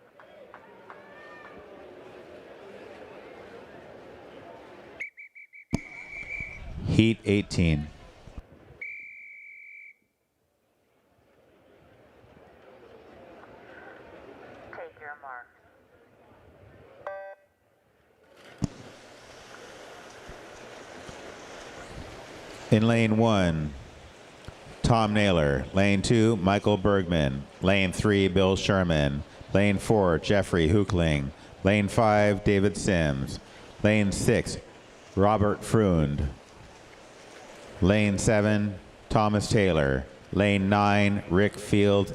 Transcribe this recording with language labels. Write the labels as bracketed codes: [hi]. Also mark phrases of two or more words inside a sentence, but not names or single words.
[en] Heat 18. Take your marks. In lane 1, Tom Naylor. Lane 2, Michael Bergman. Lane 3, Bill Sherman. Lane 4, Jeffrey Hookling. Lane 5, David Sims. Lane 6, Robert Freund. Lane 7, Thomas Taylor. Lane 9, Rick Field.